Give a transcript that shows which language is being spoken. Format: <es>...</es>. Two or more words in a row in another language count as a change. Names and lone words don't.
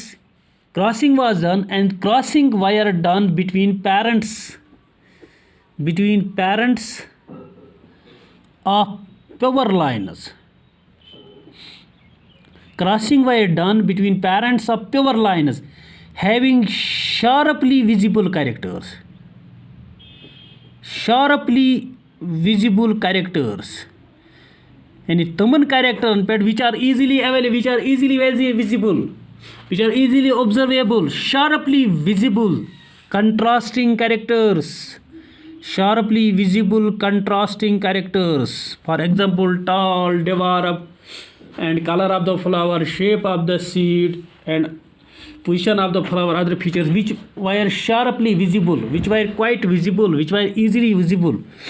<en>Crossing was done and crossing were done between parents of pure lines. Crossing were done between parents of pure lines having sharply visible characters.</en> <ks>यानी तमन कैरेक्टरन पे</ks> <en>which are easily available, which are easily visible, which are easily observable, sharply visible, contrasting characters. For example, tall, develop, and color of the flower, shape of the seed, and position of the flower, other features which were sharply visible, which were quite visible, which were easily visible.</en>